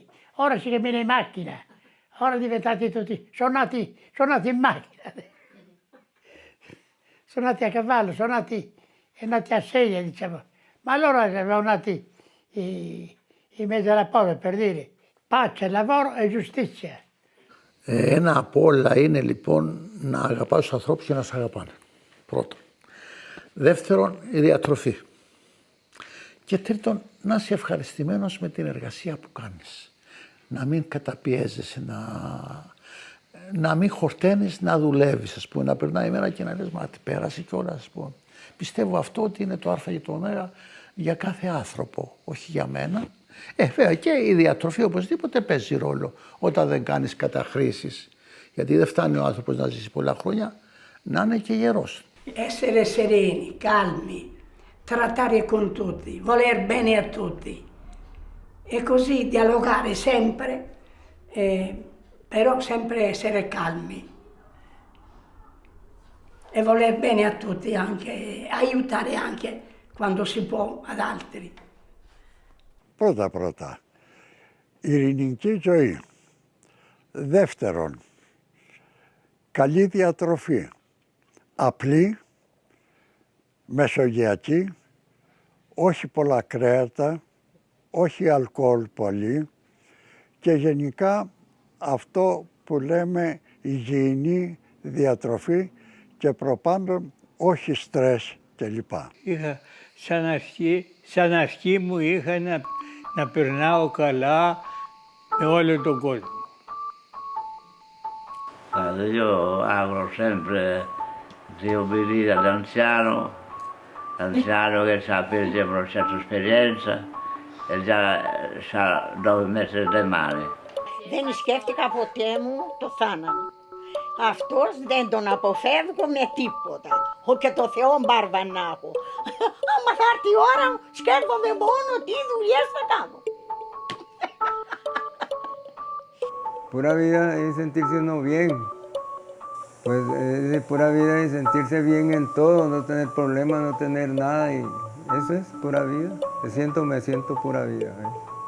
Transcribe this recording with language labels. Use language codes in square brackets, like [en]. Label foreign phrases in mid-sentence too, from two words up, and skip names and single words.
[it] Ora si cammina in macchina. Ora diventati tutti, sono nati in macchina. Sono nati a cavallo, sono nati a sedia, diciamo. Ma allora erano nati in mezzo alla povera, per dire pace, lavoro e giustizia. [el] Ένα από όλα είναι λοιπόν να αγαπάς τους ανθρώπους και να σε αγαπάνε. Πρώτον. Δεύτερον, η διατροφή. Και τρίτον, να είσαι ευχαριστημένος με την εργασία που κάνεις. Να μην καταπιέζεσαι, να μην χορταίνεις, να δουλεύεις, ας πούμε, να περνάει η μέρα και να λες, μα τι πέρασε κιόλας, ας πούμε. Πιστεύω αυτό ότι είναι το α και το ω για κάθε άνθρωπο, όχι για μένα. Βέβαια και η διατροφή οπωσδήποτε παίζει ρόλο όταν δεν κάνεις καταχρήσεις. Γιατί δεν φτάνει ο άνθρωπος να ζήσει πολλά χρόνια, να είναι και γερός. [it] Essere sereni, calmi, trattare con tutti, voler bene a tutti e così dialogare sempre, però sempre essere calmi e voler bene a tutti, anche aiutare anche quando si può ad altri. [el] Πρώτα, ειρηνική ζωή. Δεύτερον, καλή διατροφή. Απλή, μεσογειακή, όχι πολλά κρέατα, όχι αλκοόλ πολύ και γενικά αυτό που λέμε υγιεινή διατροφή και προπάντων όχι στρες κλπ. Είχα σαν αρχή μου είχα να περνάω καλά με όλο τον κόσμο. [it] cose. Io auguro sempre di obbedire all'anziano che sa per esempio una certa esperienza e già sa dove mettere le mani. [el] Δεν σκέφτηκα ποτέ μου το θάνατο. Αυτός δεν τον αποφεύγω με τίποτα. Και το Θεό μπάρβα να έχω. Άμα θα έρθει η ώρα μου, σκέφτομαι μόνο τι δουλειές θα κάνω. [es] Pura vida es sentirse uno bien. Pues es pura vida es sentirse bien en todo, no tener problemas, no tener nada. Y eso es pura vida. Me siento pura vida.